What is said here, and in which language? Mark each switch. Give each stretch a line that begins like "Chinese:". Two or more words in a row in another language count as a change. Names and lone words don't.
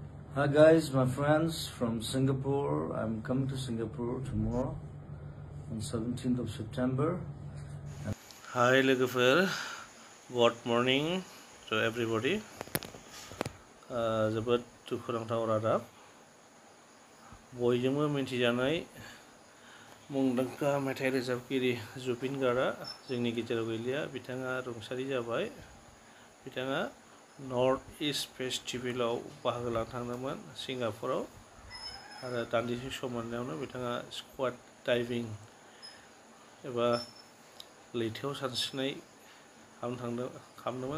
English: Hi guys, my friends from Singapore. I'm coming to Singapore tomorrow on 17th of September. Hi लोगोफोर, good morning to everybody.
Bodo: जोबोद दुखुनांथाव रादाब। बयजोंबो मिथिजानाय मुंदांखा मेथाइ रोजाबगिरि जुबिन गार्गआ जोंनि गेजेराव गैलिया। बिथाङा रुंसारि जाबाय। बिथाङा नर्थ इस्ट फेस्टिभेलाव बाहागो लानो थांदोंमोन सिंगापुराव आरो दान्दिसे सम मोननायावनो बिथाङा
English: scuba diving
Bodo: एबा लैथोआव सानस्रिनाय खालामदोंमोन।